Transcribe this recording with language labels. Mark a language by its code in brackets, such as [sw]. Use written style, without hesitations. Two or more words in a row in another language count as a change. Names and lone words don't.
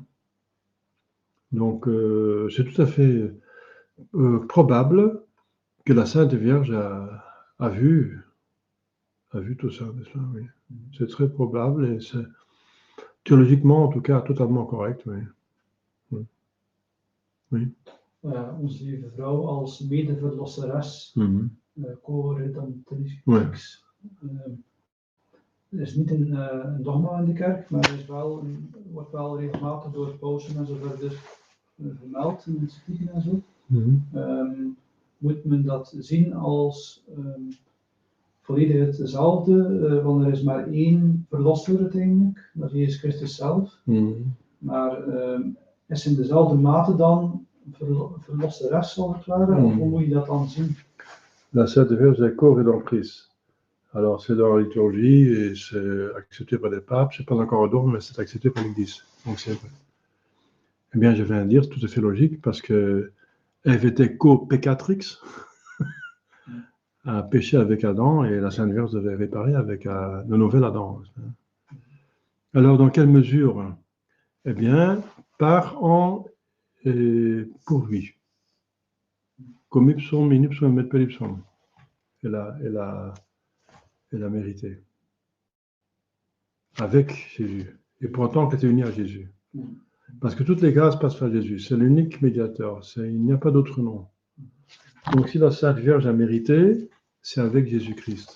[fr] Donc c'est tout à fait probable que la Sainte Vierge a vu tout ça, n'est-ce pas? Oui. C'est très probable et c'est théologiquement, en tout cas, totalement correct. Oui. Oui. Oui. [nl] Onze Lieve Vrouw als medeverlosseres, co-redemptrix. Er is niet een dogma in de kerk, maar wordt wel regelmatig door pausen en zo verder vermeld in encyclieken en zo. Moet men dat zien als volledig hetzelfde, want er is maar één verlosser uiteindelijk, dat is Jezus Christus zelf. Maar is in dezelfde mate dan verlosseres, zal het ware, of hoe moet je dat dan zien? [fr] La Sainte Vierge est co-rédemptrice. Alors c'est dans la liturgie et c'est accepté par les papes, c'est pas encore un dogme, mais c'est accepté par l'Église. Donc c'est vrai. Eh bien, je viens de dire, c'est tout à fait logique, parce que Ève était co-pécatrix, a péché avec Adam, et la Sainte Vierge devait réparer avec le nouvel Adam. Alors, dans quelle mesure? Eh bien, par en et pour lui. [la] Comme ipsum, in ipsum, et per ipsum. [fr] Elle a mérité. Avec Jésus. Et pour autant qu'elle était unie à Jésus. Parce que toutes les grâces passent par Jésus. C'est l'unique médiateur. Il n'y a pas d'autre nom. Donc, si la Sainte Vierge a mérité, c'est avec Jésus-Christ.